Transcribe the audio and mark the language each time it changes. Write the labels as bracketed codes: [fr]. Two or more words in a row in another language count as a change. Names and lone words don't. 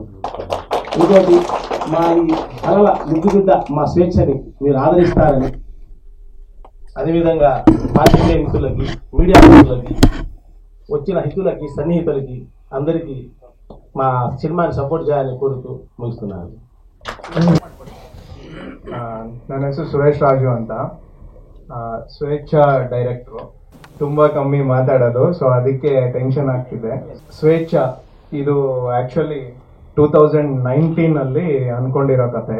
[te] ఇంకోటి మా ఈ కళల ముద్దుబిడ్డ మా స్వేచ్ఛని మీరు ఆదరిస్తారని, అదేవిధంగా పాత్రికేయ మిత్రులకి, మీడియా మిత్రులకి, వచ్చిన హితులకి, సన్నిహితులకి అందరికీ మా సినిమాని సపోర్ట్ చేయాలని కోరుతూ ముగిస్తున్నాను. [kn] ನನ್ನ ಹೆಸರು ಸುರೇಶ್ ರಾಜು ಅಂತ, ಸ್ವೇಚ್ಛಾ ಡೈರೆಕ್ಟ್ರು. ತುಂಬ ಕಮ್ಮಿ ಮಾತಾಡೋದು, ಸೊ ಅದಕ್ಕೆ ಟೆನ್ಷನ್ ಆಗ್ತಿದೆ. ಸ್ವೇಚ್ಛಾ ಇದು ಆ್ಯಕ್ಚುಲಿ 2019 ಅನ್ಕೊಂಡಿರೋ ಕತೆ.